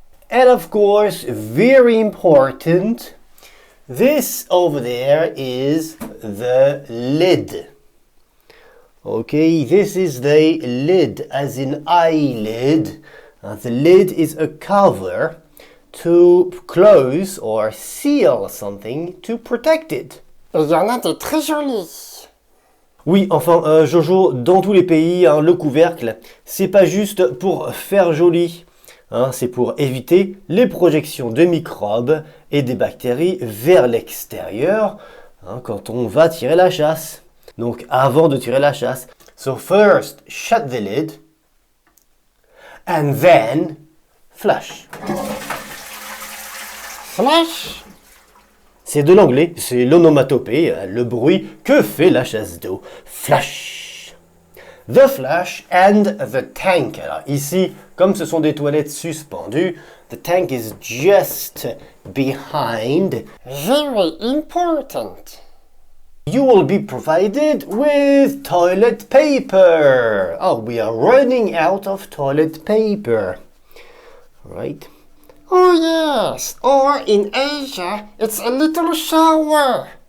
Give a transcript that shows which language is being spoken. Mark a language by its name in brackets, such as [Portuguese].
[English] And of course, very important, this over there is the lid. Okay, this is the lid, as in eyelid. The lid is a cover to close or seal something to protect it. [French] Et il y en a des très jolis. Oui, enfin, Jojo, dans tous les pays, le couvercle, c'est pas juste pour faire joli. C'est pour éviter les projections de microbes et des bactéries vers l'extérieur quand on va tirer la chasse. Donc, avant de tirer la chasse. [English] So first, shut the lid. And then, flush. Flush. [French] C'est de l'anglais, c'est l'onomatopée, le bruit que fait la chasse d'eau. [English] Flush. The flush and the tank. [French] Alors ici, comme ce sont des toilettes suspendues, [English] the tank is just behind. Very important. You will be provided with toilet paper. Oh, we are running out of toilet paper. Right? Oh yes, or in Asia, it's a little shower.